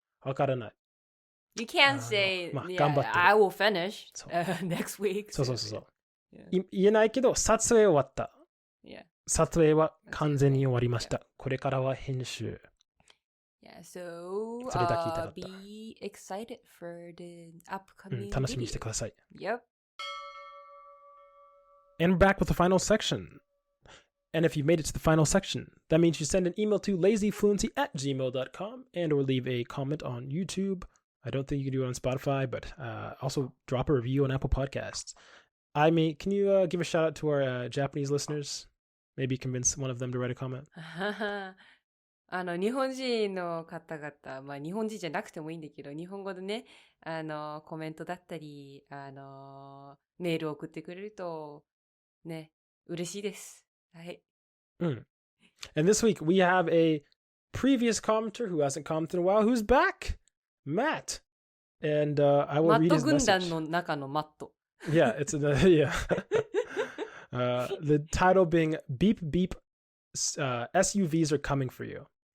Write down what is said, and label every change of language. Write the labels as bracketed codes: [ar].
[ja] わからない。 [en] You can't say, [ja] 頑張って。 [en] I will finish next week. [ja] そう。言えないけど、撮影終わった。撮影は完全に終わりました。これからは編集。 [en] So, [ja] それだけ言いたかった。 [en] be excited for the upcoming [ja] 楽しみにしてください。 [en] Yep. And back with the final section. And if you made it to the final section, that means you send an email to lazyfluency@gmail.com and or leave a comment on YouTube I don't think you can do it on Spotify, but also drop a review on Apple Podcasts. I mean, can you give a shout out to our Japanese listeners? Maybe convince one of them to write a comment. [ja] 日本人の方々、まあ日本人じゃなくてもいいんだけど、日本語でね、コメントだったり、メールを送ってくれると、ね、嬉しいです。はい。 [en] And this week we have a previous commenter who hasn't commented in a while, who's back, Matt. And I will read his message. [ja] マット軍団の中のマット。 [en] Yeah, it's yeah. The title being Beep Beep, SUVs are coming for you.